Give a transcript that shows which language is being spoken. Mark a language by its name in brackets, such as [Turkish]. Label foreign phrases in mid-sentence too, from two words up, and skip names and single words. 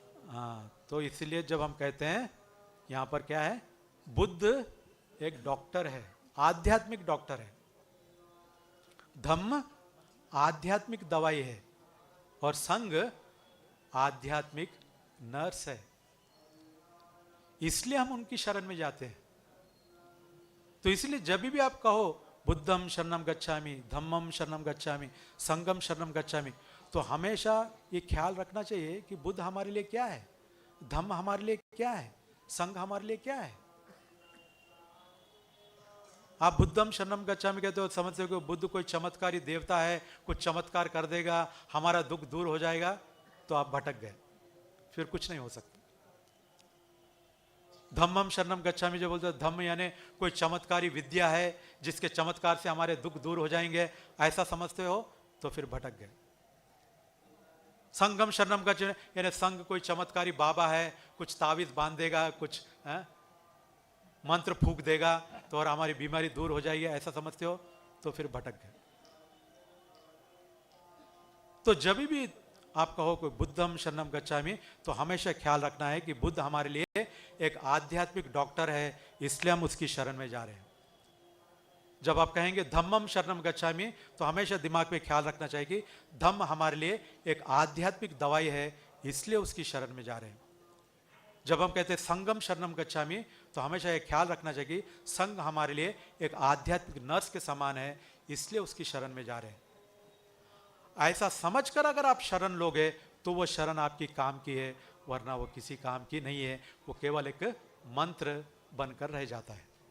[Hindi] हाँ, तो इसलिए जब हम कहते हैं यहां पर क्या है, बुद्ध एक डॉक्टर है, आध्यात्मिक डॉक्टर है, धम्म आध्यात्मिक दवाई है, और संघ आध्यात्मिक नर्स है। इसलिए हम उनकी शरण में जाते हैं। तो इसलिए जब भी आप कहो [Pali] बुद्धम शरणम गच्छामि, धम्मम शरणम गच्छामि, संघम शरणम गच्छामि, [Hindi] तो हमेशा ये ख्याल रखना चाहिए कि बुद्ध हमारे लिए क्या है, धम्म हमारे लिए क्या है, संघ हमारे लिए क्या है। आप [Pali] बुद्धम शरणम गच्छामि [Hindi] कहते हो, समझते हो कि बुद्ध कोई चमत्कारी देवता है, कुछ चमत्कार कर देगा, हमारा दुख दूर हो जाएगा, तो आप भटक गए, फिर कुछ नहीं हो सकता। [Pali] धम्मम शरणम गच्छामि [Hindi] जो बोलते हैं, धम्म यानी कोई चमत्कारी विद्या है जिसके चमत्कार से हमारे दुख दूर हो जाएंगे, ऐसा समझते हो तो फिर भटक गए। [Pali] संगम शरणम गच्छामि [Hindi] यानी संघ कोई चमत्कारी बाबा है, कुछ तावीज बांध देगा, कुछ मंत्र फूंक देगा तो और हमारी बीमारी दूर हो जाएगी, ऐसा समझते हो तो फिर भटक गए। तो जब भी आप कहो कोई [Pali] बुद्धम शरणम गच्छामि, [Hindi] तो हमेशा ख्याल रखना है कि बुद्ध हमारे लिए एक आध्यात्मिक डॉक्टर है, इसलिए हम उसकी शरण में जा रहे हैं। जब आप कहेंगे [Pali] धम्मम शरणम गच्छामि, [Hindi] तो हमेशा दिमाग में ख्याल रखना चाहिए कि धम्म हमारे लिए एक आध्यात्मिक दवाई है, इसलिए उसकी शरण में जा रहे हैं। जब हम कहते हैं [Pali] संगम शरणम गच्छामि, [Hindi] तो हमेशा यह ख्याल रखना चाहिए कि संघ हमारे लिए एक आध्यात्मिक नर्स के समान है, इसलिए उसकी शरण में जा रहे हैं। ऐसा समझकर अगर आप शरण लोगे तो वो शरण आपकी काम की है, वरना वो किसी काम की नहीं है, वो केवल एक मंत्र बनकर रह जाता है।